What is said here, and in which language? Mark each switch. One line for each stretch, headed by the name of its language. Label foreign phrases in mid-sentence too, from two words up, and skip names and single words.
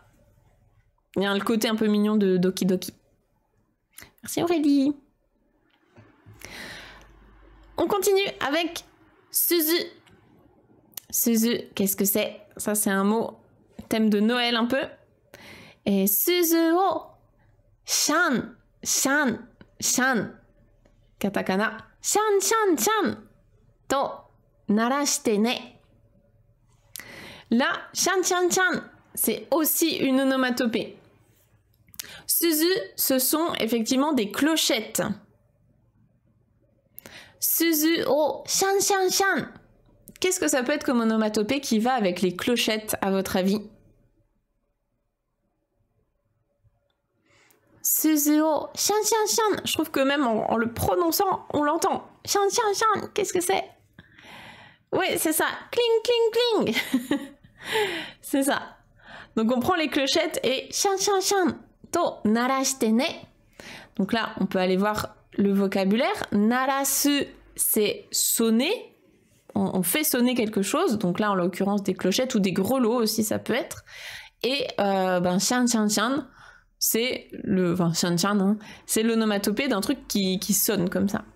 French: Il y a le côté un peu mignon de Doki Doki. Merci Aurélie. On continue avec Suzu. Suzu, qu'est-ce que c'est? Ça, c'est un mot thème de Noël un peu.
Japanese: Et 鈴をシャン、シャン、シャン. カタカナ。シャン、シャン、シャン。と鳴らしてね. Là, シャン、シャン、シャン,
French: c'est aussi une onomatopée. Suzu, ce sont effectivement des clochettes.
Japanese: 鈴をシャン、シャン、シャン.
French: Qu'est-ce que ça peut être comme onomatopée qui va avec les clochettes, à votre avis?
Japanese: 鈴をシャン、シャン、シャン.
French: Je trouve que même en le prononçant, on l'entend.
Japanese: シャン、シャン、シャン.
French: Qu'est-ce que c'est? Oui, c'est ça. Cling, cling, cling. C'est ça. Donc on prend les clochettes et
Japanese: シャン、シャン、シャン。と鳴らしてね.
French: Donc là, on peut aller voir le vocabulaire. Narasu, c'est sonner. On fait sonner quelque chose. Donc là, en l'occurrence, des clochettes ou des grelots aussi, ça peut être.
Japanese: Et シャン、シャン、シャン,
French: c'est le... Enfin,
Japanese: シャン、シャン,
French: hein, c'est l'onomatopée d'un truc qui sonne comme ça.